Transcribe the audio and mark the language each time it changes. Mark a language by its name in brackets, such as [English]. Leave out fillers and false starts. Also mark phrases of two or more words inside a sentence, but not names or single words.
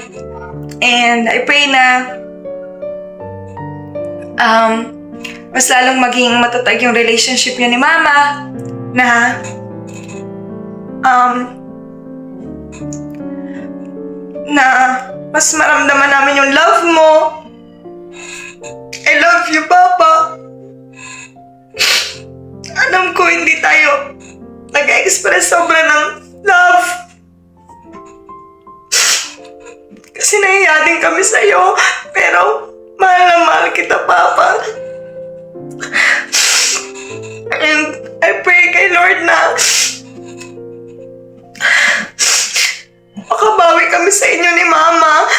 [English] And I pray [Filipino] na mas lalong maging matatag yung relationship niyo ni Mama, na na mas maramdaman namin yung love mo. [English] I love you, Papa. [Filipino] Alam ko hindi tayo nag-express sobra ng love. Kasi nahiya din kami sa'yo. Pero mahal na mahal kita, Papa. [English] And I pray [Filipino] kay Lord na makabawi kami sa inyo ni Mama.